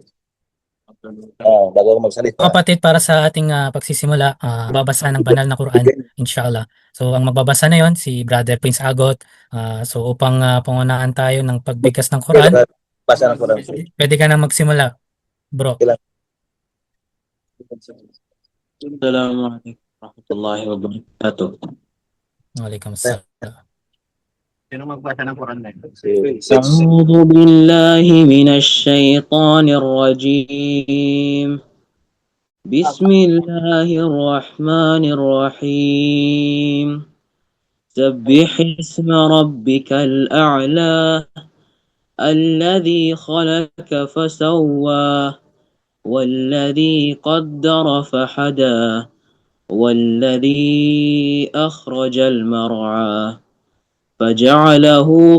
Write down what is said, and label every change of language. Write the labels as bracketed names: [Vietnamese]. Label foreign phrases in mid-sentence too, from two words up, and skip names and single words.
[Filipino] Bago ko magsalita. kapatid, para sa ating pagsisimula, babasa ng banal na Quran, inshallah. So, ang magbabasa na yon si Brother Prince Agot. So, upang pangunahan tayo ng pagbigkas ng Quran, Basa ng Quran. pwede ka na magsimula, bro. [Arabic] السلام عليكم ورحمة الله وبركاته. وعليكم السلام. [Filipino] Sino magbasa ng Quran na ito? [Arabic] أعوذ بالله من الشيطان الرجيم. بسم الله الرحمن الرحيم. سبح اسم ربك الأعلى الذي خلق فسوى والذي قدر فحدى والذي أخرج المرعى فجعله